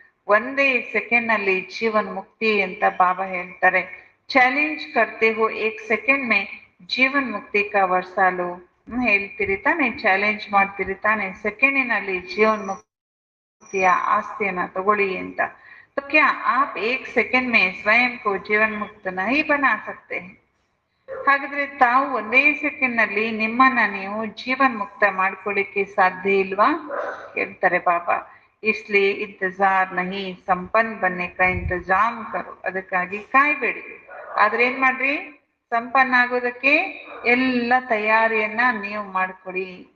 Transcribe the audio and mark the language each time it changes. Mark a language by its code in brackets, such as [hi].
[kn] ಒಂದೇ ಸೆಕೆಂಡ್ ನಲ್ಲಿ ಜೀವನ್ ಮುಕ್ತಿ ಅಂತ ಬಾಬಾ ಹೇಳ್ತಾರೆ. [hi] ಚಾಲೆಂಜ್ ಕರ್ತೆ ಹೋ 1 ಸೆಕೆಂಡ್ ಮೇ ಜೀವನ್ ಮುಕ್ತಿ ಕಾ ವರ್ಸಾಲು. [kn] ಹೇಳ್ತೀರಿ ತಾನೆ, ಚಾಲೆಂಜ್ ಮಾಡ್ತೀರಿ ತಾನೆ, ಸೆಕೆಂಡಿನಲ್ಲಿ ಜೀವನ್ ಮುಕ್ತಿಯ ಆಸ್ತಿಯನ್ನ ತಗೊಳ್ಳಿ ಅಂತ. [hi] तो क्या आप 1 ಸೆಕೆಂಡ್ में स्वयं को जीवन मुक्त नहीं बना सकते? [kn] ಹಾಗಾದ್ರೆ ತಾವು ಒಂದೇ ಸೆಕೆಂಡ್ ನಲ್ಲಿ ನಿಮ್ಮನ್ನ ನೀವು ಜೀವನ್ ಮುಕ್ತ ಮಾಡ್ಕೊಳ್ಳಿಕ್ಕೆ ಸಾಧ್ಯ ಇಲ್ವಾ ಕೇಳ್ತಾರೆ ಬಾಬಾ. [hi] ಇಸ್ಲಿಯೇ ಇಂತಜಾರ್ ನಹಿ ಸಂಪನ್ ಬನ್ನೆ ಕಾ ಇಂತಜಾಮ್ ಕರೋ. [kn] ಅದಕ್ಕಾಗಿ ಕಾಯ್ಬೇಡಿ, ಆದ್ರೆ ಏನ್ ಮಾಡ್ರಿ? ಸಂಪನ್ನ ಆಗೋದಕ್ಕೆ ಎಲ್ಲ ತಯಾರಿಯನ್ನ ನೀವು ಮಾಡ್ಕೊಡಿ.